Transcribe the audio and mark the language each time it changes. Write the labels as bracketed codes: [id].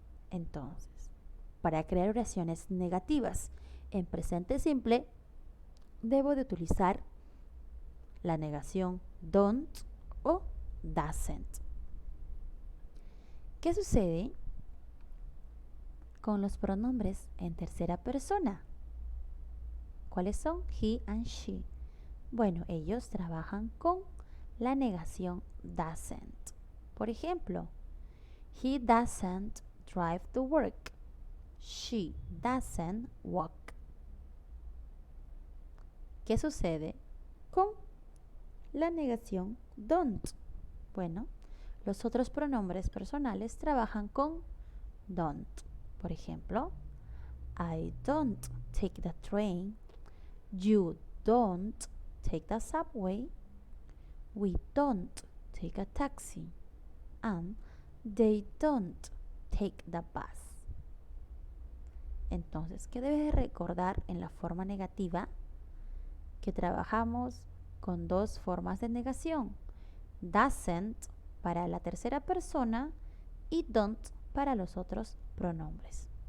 [es] Entonces, para crear oraciones negativas en presente simple, debo de utilizar la negación don't o doesn't. ¿Qué sucede con los pronombres en tercera persona? ¿Cuáles son? [en] He and she. [es] Bueno, ellos trabajan con la negación doesn't. Por ejemplo, [en] he doesn't drive to work. She doesn't walk. [es] ¿Qué sucede con la negación don't? Bueno, los otros pronombres personales trabajan con don't. Por ejemplo, [en] I don't take the train. You don't take the subway. We don't take a taxi. And they don't take the bus. [es] Entonces, ¿qué debes de recordar en la forma negativa? Que trabajamos con dos formas de negación. Doesn't para la tercera persona y don't para los otros pronombres.